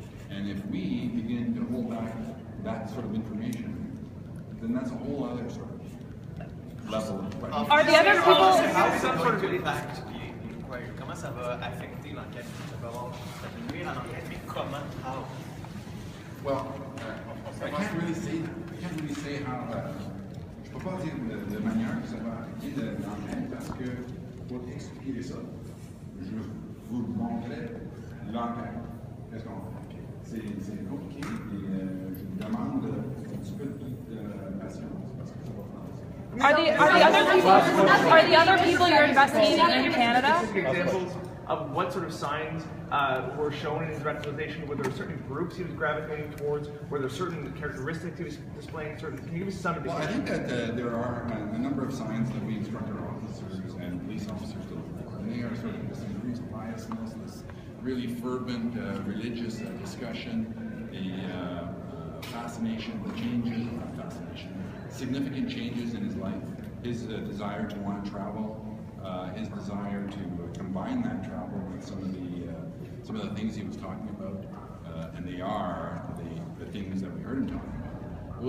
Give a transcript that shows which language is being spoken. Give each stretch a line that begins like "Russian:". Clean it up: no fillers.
English: And if we begin to hold back that sort of information, then that's a whole other sort of level of question. Are the other people? How is that sort of impact l'inquiry?
French: Comment ça va affecter l'enquête? Ça va avoir nuire à l'enquête, mais comment?
English: How? Well, I can't really say how.
French: Je peux pas dire de manière que ça va affecter l'enquête parce que pour expliquer ça, je vous montrerai l'enquête. Qu'est-ce qu'on fait? C'est compliqué et je vous demande un petit peu de patience parce que ça va prendre.
English: Are the other people you're investigating in Canada? Examples of what sort of signs were shown in his radicalization? Were there certain groups he was gravitating towards? Were there certain characteristics he was displaying? Can you give us some indication? Well, I think that there are a number of signs that we instruct our officers and police officers to look for, and they are sort of this increased biasness, this really fervent religious discussion, the fascination, the changes, not fascination, significant changes in his life, his desire to want to travel, his desire to combine that travel with some of the things he was talking about, and they are the things that we heard him talking about.